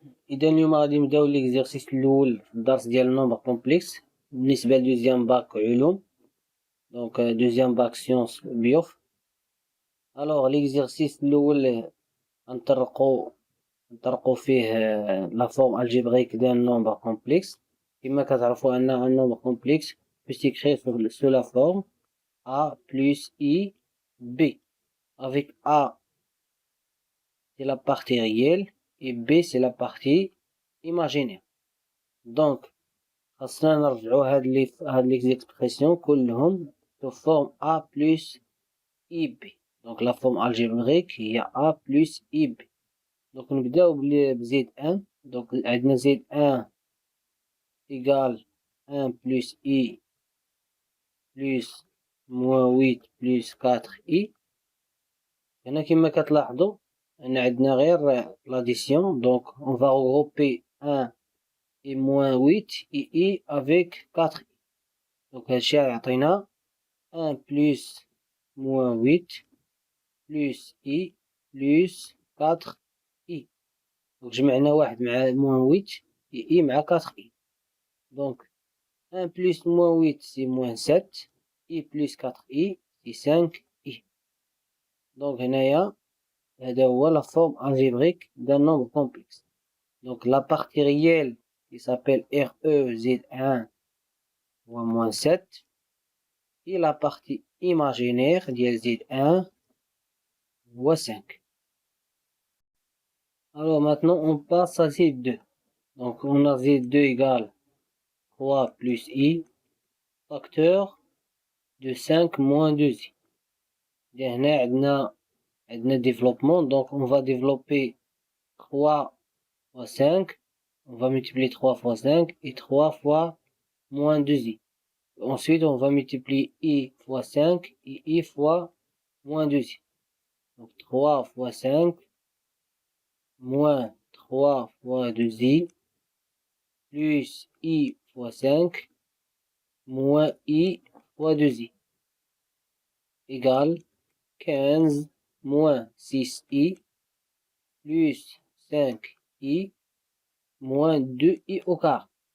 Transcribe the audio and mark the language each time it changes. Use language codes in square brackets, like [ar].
[ar] اذا اليوم غادي نبداو ليكزيرسيس الاول في الدرس ديال النومبر كومبلكس بالنسبه لدوزيام باك علوم. دونك دوزيام باك سيونس بيوف. الوغ ليكزيرسيس الاول نطرقوا فيه لا فورم الجبريك ديال النومبر كومبلكس. كما كتعرفوا ان النومبر كومبلكس [fr] peut s'écrire sous la forme a plus i b, avec a c'est la partie réelle et b c'est la partie imaginaire. Donc [ar] خاصنا نرجعوا هاد ليكسبرسيون كلهم [fr] sous forme a plus ib. donc la forme algébrique هي a plus ib. [ar] donc نبداو بزيد 1. [fr] donc [ar] عندنا زيد [fr] 1 égale 1 plus i plus moins 8 plus 4i. [ar] هنا كما كتلاحظوا ان عندنا غير l'addition. [fr] donc on va regrouper 1 et moins 8 et i avec 4i. donc [ar] هادشي يعطينا [fr] 1 plus moins 8 plus i plus 4i. donc [ar] جمعنا واحد مع [fr] moins 8 et i مع 4i. donc 1 plus moins 8 c'est moins 7, i plus 4i c'est 5i. donc [ar] هنايا هذا هو [fr] la forme algébrique d'un nombre complexe. donc la partie réelle qui s'appelle RE Z1 ou moins 7 et la partie imaginaire ديال Z1 ou 5. alors maintenant on passe à Z2. donc on a Z2 égale 3 plus i facteur de 5 moins 2i. [ar] هنا عندنا développement. [fr] donc on va développer 3 fois 5. on va multiplier 3 fois 5 et 3 fois moins 2i. ensuite on va multiplier i fois 5 et i fois moins 2i. donc 3 fois 5 moins 3 fois 2i plus i fois 5 moins i fois 2i égale 15 moins 6i plus 5i moins 2i au carré.